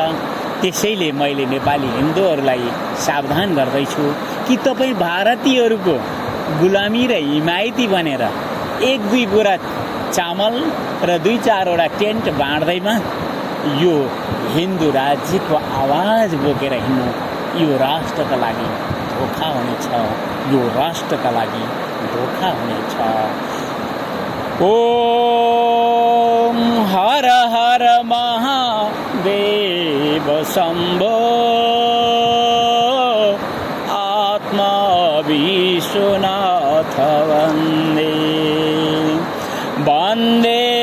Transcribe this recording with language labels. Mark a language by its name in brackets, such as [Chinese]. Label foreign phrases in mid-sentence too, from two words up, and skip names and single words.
[Nepali] त्यसैले मैले नेपाली हिन्दूहरूलाई सावधान गर्दैछु कि तपाईँ भारतीयहरूको गुलामी र हिमायती बनेर एक दुई बोरा चामल र दुई चारवटा टेन्ट बाँड्दैमा यो हिन्दू राज्यको आवाज बोकेर हिँड्नु यो राष्ट्रका लागि धोका हुनेछ, यो राष्ट्रका लागि धोका हुनेछ। [Sanskrit] ओम हर हर महादेव शम्भो आत्मा विश्वनाथ वन्दे वन्दे